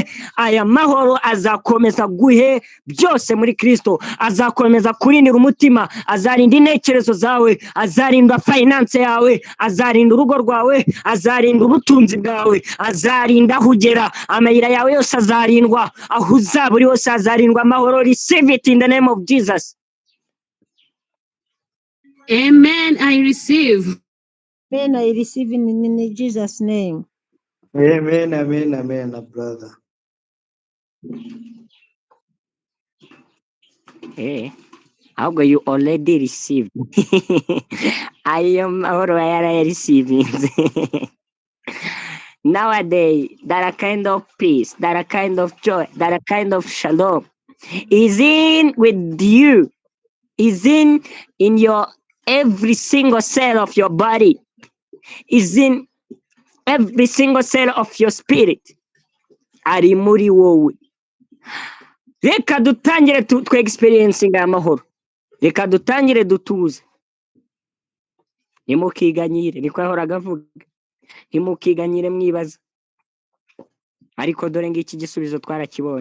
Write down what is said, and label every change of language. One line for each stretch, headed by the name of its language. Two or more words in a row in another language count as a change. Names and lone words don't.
Kinyarwanda: Aya mahoro azakomeza guhe byose muri Kristo, azakomeza kurindira umutima, azarinda intekerezo zawe, azarinda finance yawe, azarinda urugo rwawe, azarinda ubutunzi bwawe, azarinda aho ugera, amayira yawe yose azarindwa, aho uzaba uri hose azarindwa amahoro.
English: Receive it in the name of Jesus. Amen, I receive. Amen, I receive in Jesus' name. Amen, amen, amen, brother. Hey, ahubwo you already received.
Kinyarwanda: Ayo mahoro yarayareceiving.
English: Nowadays, that a kind of peace, that a kind of joy, that a kind of shalom is in with you, is in your every single cell of your body, is in every single cell of your spirit.
Kinyarwanda: Ari muri wowe. Reka dutangire twe experiencing amahoro. Reka dutangire dutuze. Nimukiganyire, niko yahoraga avuga. Nimukiganyire mwibaza. Ariko dore ngiki igisubizo twarakibonye.